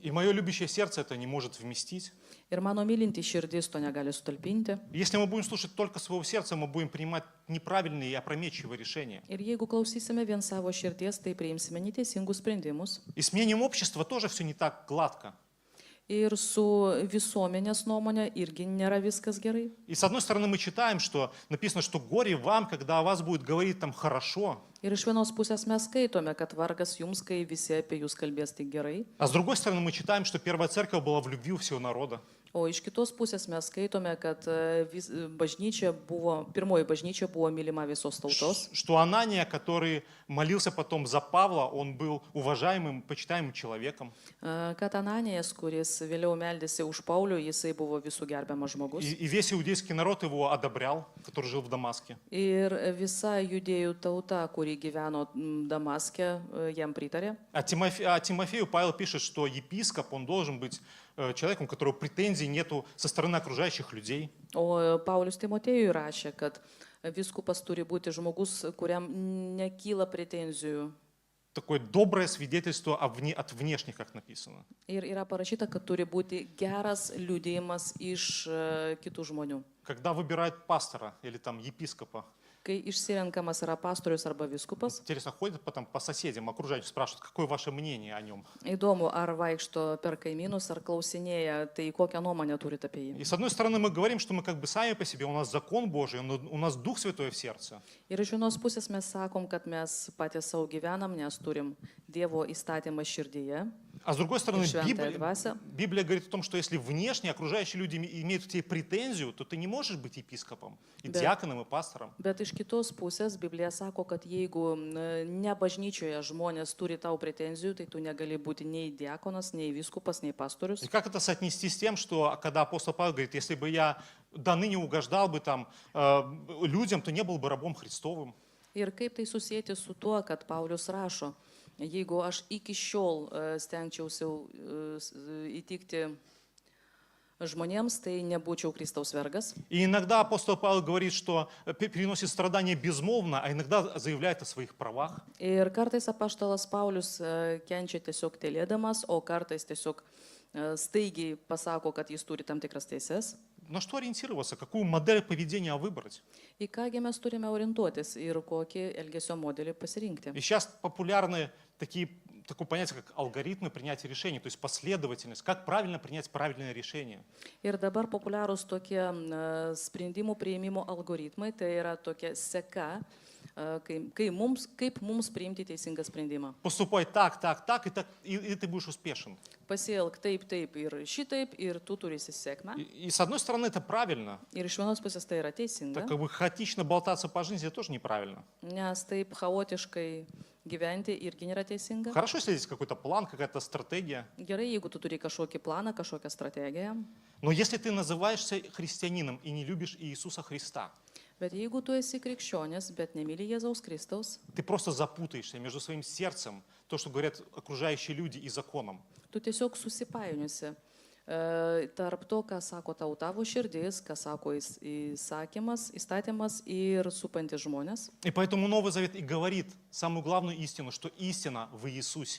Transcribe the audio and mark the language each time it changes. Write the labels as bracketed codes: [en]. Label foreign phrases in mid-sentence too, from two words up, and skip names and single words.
[ru] И мое любящее сердце это не может вместить. [lt] Ir mano mylintis širdis to negali sutalpinti. [ru] Если мы будем слушать только своего сердца, мы будем принимать неправильные и опрометчивые решения. [lt] Ir jeigu klausysime vien savo širdies, tai priimsime neteisingus sprendimus. [ru] И с мнением общества тоже все не так gladко. [lt] Ir su visuomenės nuomonė irgi nėra viskas gerai. [ru] И с одной стороны мы читаем, что написано, что горе вам, когда о вас будет говорить там хорошо. [lt] Ir iš vienos pusės mes skaitome, kad vargas jums, kai visi apie jūs kalbės tik gerai. [ru] А с другой стороны мы читаем, что первая церковь была в любви у всего народа. [lt] O iš kitos pusės mes skaitome, kad pirmoji bažnyčia buvo mylima visos tautos. [ru] Что Анания, который молился потом за Павла, он был уважаемым, почитаемым человеком. [lt] Kad Ananijas, kuris vėliau meldėsi už Paulių, jisai buvo visų gerbiamas žmogus. [ru] И весь иудейский народ его одобрял, который жил в Дамаске. [lt] Ir visa judėjų tauta, kuri gyveno Damaske, jam pritarė. [ru] А Тимофею Павел пишет, что епископ, он должен быть человеком, у которого претензий нету со стороны окружающих людей. [lt] O Paulius Timotėjui rašė, kad viskupas turi būti žmogus, kuriam nekyla pretenzijų. [ru] Такое доброе свидетельство от внешних, как написано. [lt] Ir yra parašyta, kad turi būti geras liudijimas iš kitų žmonių. [ru] Когда выбирают пастора или там епископа, [lt] Kai išsirenkamas yra pastorius arba viskupas, [ru] интересно, ходят потом по соседям, окружающим, спрашивают, какое ваше мнение о нем. [lt] įdomu, ar vaikšto per kaimynus, ar klausinėja, tai kokią nuomonę turite apie jį. [ru] И с одной стороны мы говорим, что мы как бы сами по себе, у нас закон Божий, у нас Дух Святой в сердце. [lt] Ir iš vienos pusės mes sakom, kad mes patys savo gyvenam, nes turim Dievo įstatymą širdyje. [ru] А с другой стороны, Святая Двася. Библия говорит о том, что если внешне окружающие люди имеют к тебе претензию, то ты не можешь быть епископом, и Да. диаконом, и пастором. [lt] Bet iš kitos pusės Biblija sako, kad jeigu ne bažnyčioje žmonės turi tau pretenzijų, tai tu negali būti nei diakonas, nei viskupas, nei pastorius. [ru] И как это соотнести с тем, что когда апостол Павел говорит, если бы я до ныне угождал бы там людям, то не был бы рабом Христовым. [lt] Ir kaip tai susijęti su tuo, kad Paulius rašo, jeigu aš iki šiol stengčiausi įtikti žmonėms, tai nebūčiau Kristaus vergas. [ru] И иногда апостол Павел говорит, что переносит страдания безмолвно, а иногда заявляет о своих правах. [lt] Ir kartais apaštalas Paulius kenčia tiesiog tylėdamas, o kartais tiesiog staigiai pasako, kad jis turi tam tikras teises. [ru] На что ориентироваться, какую модель поведения выбрать? [lt] Į kągi mes turime orientuotis ir kokį elgesio modelį pasirinkti. [ru] И сейчас популярны такое понятие, как алгоритмы принятия решений, то есть последовательность, как правильно принять правильное решение. [lt] Ir dabar populiarūs tokie sprendimų prieimimo algoritmai, tai yra tokia seka, kaip mums priimti teisingą sprendimą. [ru] Поступай так, и ты будешь успешен. [lt] Pasielk taip, taip ir šitaip, ir tu turėsi sėkmę. [ru] И с одной стороны это правильно, [lt] Ir iš vienos pusės tai yra teisinga, [ru] так как бы хаотично болтаться по жизни это тоже неправильно. [lt] nes taip chaotiškai gyventi irgi nėra teisinga. [ru] Хорошо, если есть какой-то план, какая-то стратегия, [lt] Gerai, jeigu tu turi kažkokį planą, kažkokią strategiją, [ru] но если ты называешься христианином и не любишь Иисуса Христа, [lt] bet jeigu tu esi krikščionis, bet nemyli Jėzaus Kristaus, [ru] ты просто запутаешься между своим сердцем, то, что говорят окружающие люди, и законом. [lt] tu tiesiog susipainiusi tarp to, ką sako tau tavo širdis, ką sako įstatymas ir supantis žmonės. [ru] И поэтому Новый Завет и говорит самую главную истину, что истина в Иисусе.